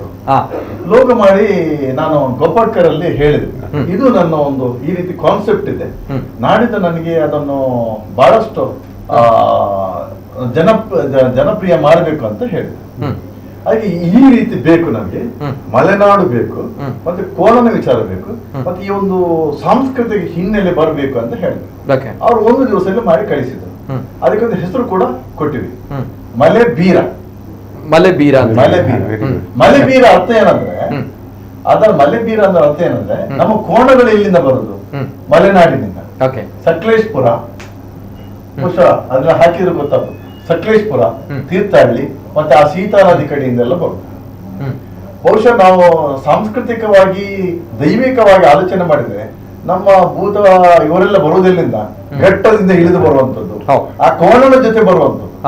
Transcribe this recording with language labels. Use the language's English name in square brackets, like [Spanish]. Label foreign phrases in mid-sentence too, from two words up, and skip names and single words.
[Kannada] ಲೋಗೋ ಮಾಡಿ ನಾನು ಗೋಪಾಡ್ಕರ್ ಅಲ್ಲಿ ಹೇಳಿದೆ, ಇದು ನನ್ನ ಒಂದು ಈ ರೀತಿ ಕಾನ್ಸೆಪ್ಟ್ ಇದೆ, ನಾಡಿದ್ದು ನನಗೆ ಅದನ್ನು ಬಹಳಷ್ಟು ಜನಪ್ರಿಯ ಮಾಡಬೇಕು ಅಂತ ಹೇಳಿದೆ. ಹಾಗೆ ಈ ರೀತಿ ಬೇಕು, ನಮಗೆ ಮಲೆನಾಡು ಬೇಕು, ಮತ್ತೆ ಕೋಲನ ವಿಚಾರ ಬೇಕು, ಮತ್ತೆ ಈ ಒಂದು ಸಾಂಸ್ಕೃತಿಕ ಹಿನ್ನೆಲೆ ಬರಬೇಕು ಅಂತ ಹೇಳಿದ್ರು. ಅವ್ರು 1 ದಿವಸದಲ್ಲಿ ಮಾಡಿ ಕಳಿಸಿದ್ರು. ಅದಕ್ಕೊಂದು ಹೆಸರು ಕೂಡ ಕೊಟ್ಟಿವಿ, ಮಲೆ ಬೀರ. ಮಲೆ ಬೀರ ಅಂತ. ಮಲೆ ಬೀರ, ಮಲೆ ಬೀರ ಅರ್ಥ ಏನಂದ್ರೆ, ಅದರ ಮಲೆ ಬೀರ ಅಂದ್ರೆ ಅರ್ಥ ಏನಂದ್ರೆ, ನಮ್ಮ ಕೋಣಗಳು ಇಲ್ಲಿಂದ ಬರುದು ಮಲೆನಾಡಿನಿಂದ. ಸಕಲೇಶ್ಪುರ, ಬಹುಶಃ ಅದನ್ನ ಹಾಕಿದ್ರೆ ಗೊತ್ತಾಗ್ತದೆ, ಸಕಲೇಶ್ಪುರ, ತೀರ್ಥಹಳ್ಳಿ ಮತ್ತೆ ಆ ಸೀತಾ ನದಿ ಕಡೆಯಿಂದೆಲ್ಲ ಬರುದು. ಬಹುಶಃ ನಾವು ಸಾಂಸ್ಕೃತಿಕವಾಗಿ ದೈವಿಕವಾಗಿ ಆಲೋಚನೆ ಮಾಡಿದ್ರೆ ನಮ್ಮ ಭೂತ ಇವರೆಲ್ಲ ಬರುವುದೆಲ್ಲಿಂದ, ಘಟ್ಟದಿಂದ ಇಳಿದು ಬರುವಂತದ್ದು, ಆ ಕೋಣನ ಜೊತೆ ಬರುವಂತದ್ದು.